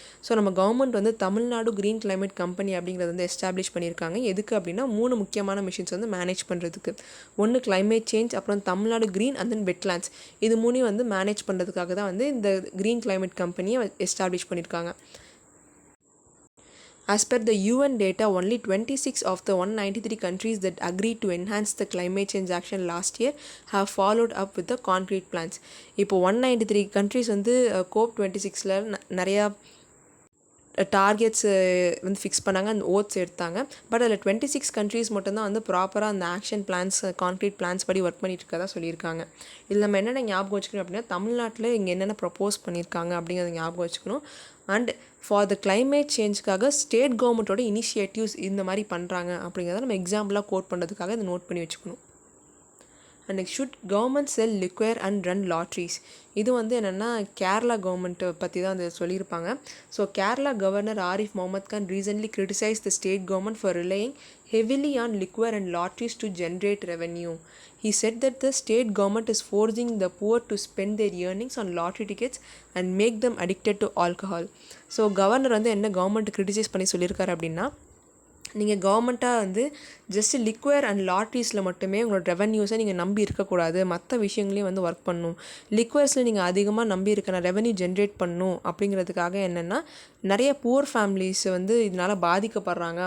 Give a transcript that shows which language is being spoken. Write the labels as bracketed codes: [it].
[ta] So நம்ம government வந்து Tamil Nadu green climate company அப்படிங்கிறத வந்து எஸ்டாப்ளிஷ் பண்ணியிருக்காங்க. எதுக்கு அப்படின்னா 3 முக்கியமான மிஷின்ஸ் வந்து மேனேஜ் பண்ணுறதுக்கு. ஒன்று கிளைமேட் சேஞ்ச், அப்புறம் Tamil Nadu green and then wetlands. இது 3 வந்து மேனேஜ் பண்ணுறதுக்காக தான் வந்து இந்த க்ரீன் கிளைமேட் கம்பெனியை எஸ்டாப்ளிஷ் பண்ணியிருக்காங்க. [en] As per the UN data, only 26 of the 193 countries that agreed to enhance the climate change action last year have followed up with the concrete plans. [ta] இப்போ 193 countries வந்து COP26ல நிறையா targets வந்து fix பண்ணாங்க, அந்த oats எடுத்தாங்க. But அதில் 26 countries மட்டும்தான் வந்து ப்ராப்பராக அந்த ஆக்ஷன் பிளான்ஸ் கான்க்ரீட் பிளான்ஸ் படி ஒர்க் பண்ணிட்டு இருக்கதா சொல்லியிருக்காங்க. இதில் நம்ம என்னென்ன ஞாபகம் வச்சுக்கணும் அப்படின்னா தமிழ்நாட்டில் இங்கே என்னென்ன ப்ரப்போஸ் பண்ணியிருக்காங்க அப்படிங்கிறத ஞாபகம் வச்சுக்கணும். And for the climate சேஞ்சுக்காக state கவர்மெண்ட்டோட இனிஷியேட்டிவ்ஸ் இந்த மாதிரி பண்ணுறாங்க அப்படிங்கிறத நம்ம எக்ஸாம்பிளாக கோட் பண்ணுறதுக்காக இதை நோட் பண்ணி வச்சுக்கணும். [en] And should government sell liquor and run lotteries. [ta] இது வந்து என்னென்னா கேரளா கவர்மெண்ட்டை பற்றி தான் அது சொல்லியிருப்பாங்க. [en] So Kerala governor Arif Mohammed Khan recently criticise the state government for relying heavily on liquor and lotteries to generate revenue. He said that the state government is forcing the poor to spend their earnings on lottery tickets and make them addicted to alcohol. [ta] So governor வந்து என்ன government criticise பண்ணி சொல்லியிருக்காரு அப்படின்னா நீங்கள் கவர்மெண்ட்டாக வந்து just லிக்வேர் and லாட்ரிஸில் மட்டுமே உங்களோட ரெவன்யூஸை நீங்கள் நம்பி இருக்கக்கூடாது, மற்ற விஷயங்களையும் வந்து ஒர்க் பண்ணணும். லிக்வேர்ஸில் நீங்கள் அதிகமாக நம்பி இருக்க ரெவன்யூ ஜென்ரேட் பண்ணணும் அப்படிங்கிறதுக்காக என்னென்னா நிறைய புவர் ஃபேமிலிஸ் வந்து இதனால் பாதிக்கப்படுறாங்க.